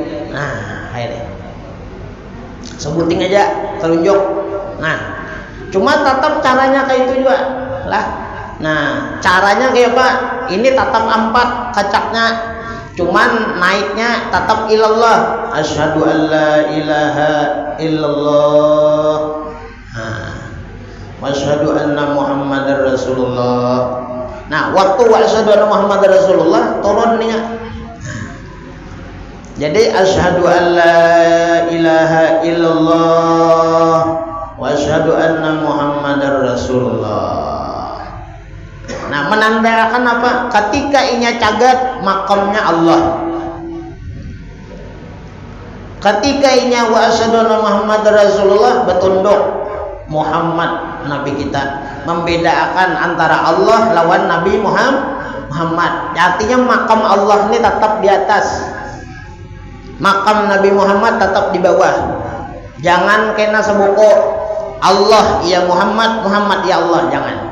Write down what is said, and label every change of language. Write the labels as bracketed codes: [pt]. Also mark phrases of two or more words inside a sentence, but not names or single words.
[bjn] Nah, akhirnya sebuting aja telunjuk. Nah, cuma tetap caranya kayak itu juga lah. Nah, caranya kayak apa? Ini tetap 4 kacaknya, cuman naiknya tetap ilallah. [ar] أشهد أن لا إله إلا الله. وأشهد أن محمدا رسول الله. [bjn] Nah, waktu [ar] وأشهد أن محمدا رسول الله [bjn] turun nih. [ar] Jadi أشهد أن لا إله إلا الله وأشهد أن محمدا رسول الله. [bjn] Nah, menandakan apa? Ketika inya cagat makamnya Allah. Ketika inya [ar] وأشهد أن محمدا رسول الله [bjn] betunduk Muhammad Nabi kita, membedakan antara Allah lawan Nabi Muhammad. Artinya makam Allah ini tetap di atas, makam Nabi Muhammad tetap di bawah. Jangan kena sebuku Allah ya Muhammad, Muhammad ya Allah, jangan.